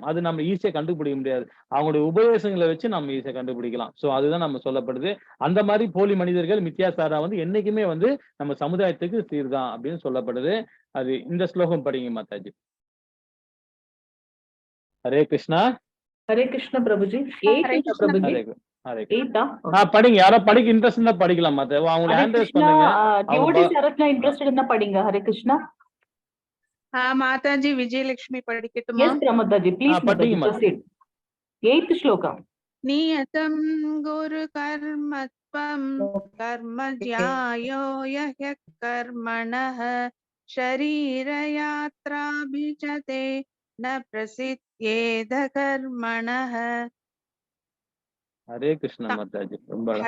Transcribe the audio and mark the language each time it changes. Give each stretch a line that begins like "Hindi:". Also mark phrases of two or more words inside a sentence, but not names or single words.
Tamil: அது நம்ம ஈஸியா கண்டுபிடிக்க முடியாது. அவங்களுடைய உபதேசங்கள வச்சு நம்ம ஈஸியா கண்டுபிடிக்கலாம். சோ அதுதான் நம்ம சொல்லப்படுது. அந்த மாரி போலி மனிதர்கள் மித்யாசாரா வந்து என்னைக்குமே வந்து நம்ம சமுதாயத்துக்கு சீர்தான் அப்படின்னு சொல்லப்படுது. அது இந்த ஸ்லோகம் படிங்க மாதாஜி.
Sanskrit: हरे कृष्णा. हरे कृष्ण प्रभुजी. Hare
English: Eighth
Sanskrit: Krishna. Prabhuji. हरे हरे कृष्णा.
English: Eighth
Tamil: படிங்க. யாரோ படிக்க இன்ட்ரெஸ்ட் இருந்தா படிக்கலாம் மாதா. அவங்கள
Sanskrit: Hare
English: hand raise
Sanskrit: Krishna.
Tamil: பண்ணுங்க. அவங்க Devotees யாராச்சும் interested இருந்தா படிங்க.
Sanskrit: हरे कृष्ण.
Tamil: மாதாஜி விஜயலட்சுமி படிக்கட்டுமா?
English: Yes, Mataji. Please,
Tamil: படிங்க
English: Mataji,
Tamil: மாதாஜி.
English: proceed. Eighth shloka.
Sanskrit: नियतं कुरु कर्मत्वं कर्म ज्यायो यह्य कर्मणः शरीर यात्राभिजते न प्रसित्येत कर्मणः. हरे कृष्णा
Tamil: மாதாஜி. ரொம்ப அழகா